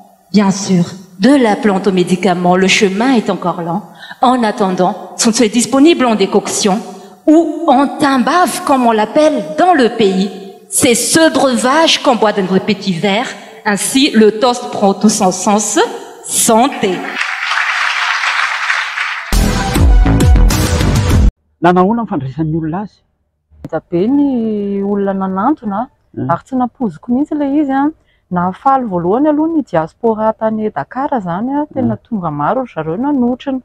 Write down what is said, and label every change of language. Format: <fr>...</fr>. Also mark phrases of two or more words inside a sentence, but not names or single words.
<fr>Bien sûr, de la plante au médicament, le chemin est encore lent. En attendant, Tsunt est disponible en décoction ou en timbave, comme on l'appelle dans le pays. C'est ce breuvage qu'on boit dans des petits verres. Ainsi, le toast prend tout son sens. Santé.</fr> <mg>Nanahoana ny fandraisan'ny olona azy? Beta be ny olona nanantona ary tsy napoziko mihitsy ilay izy a. Nafaly voalohany aloha ny diaspora tany Dakar zany a, tena tonga maro ry zareo nanotrina.</mg>